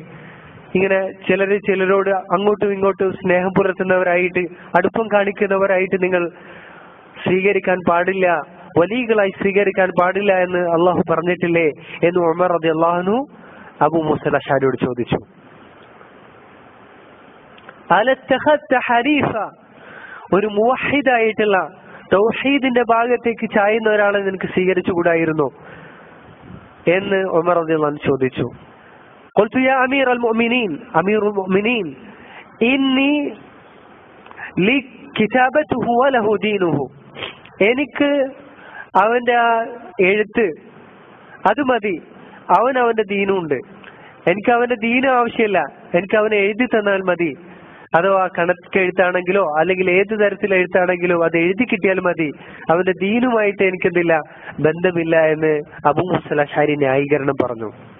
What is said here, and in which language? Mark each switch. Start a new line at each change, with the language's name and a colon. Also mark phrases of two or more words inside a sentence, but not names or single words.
Malayalam: ഇങ്ങനെ ചിലരോട് അങ്ങോട്ടും ഇങ്ങോട്ടും സ്നേഹം പുലർത്തുന്നവരായിട്ട്, അടുപ്പം കാണിക്കുന്നവരായിട്ട് നിങ്ങൾ സ്വീകരിക്കാൻ പാടില്ല, വലിയകളായി സ്വീകരിക്കാൻ പാടില്ല എന്ന് അള്ളാഹു പറഞ്ഞിട്ടില്ലേ എന്ന് ഉമർ
Arabic: رضي الله عنه
Malayalam: അബൂ മൂസ അൽ അശ്അരിയോട് ചോദിച്ചു.
Arabic: ألا اتخذت حنيفا,
Malayalam: ഒരു മുവഹിദായിട്ടുള്ള തൗഹീദിന്റെ ഭാഗത്തേക്ക് ചായുന്ന ഒരാളെ നിനക്ക് സ്വീകരിച്ചുകൂടായിരുന്നോ എന്ന് ഉമർ
Arabic: رضي الله عنه
Malayalam: ചോദിച്ചു.
Arabic: قلت يا أمير المؤمنين إني لي كتابته وله دينه,
Malayalam: എനിക്ക് അവന്റെ ആ എഴുത്ത് അത് മതി, അവന്റെ ദീനുണ്ട്, എനിക്ക് അവന്റെ ദീനും ആവശ്യമില്ല, എനിക്ക് അവനെ എഴുതി തന്നാൽ മതി. അഥവാ കണക്കെഴുത്താണെങ്കിലോ അല്ലെങ്കിൽ ഏത് തരത്തിലുള്ള എഴുത്താണെങ്കിലോ അത് എഴുതി കിട്ടിയാൽ മതി, അവന്റെ ദീനുമായിട്ട് എനിക്കെന്തില്ല, ബന്ധമില്ല എന്ന് അബൂ മൂസ അൽ അശ്അരി ന്യായീകരണം പറഞ്ഞു.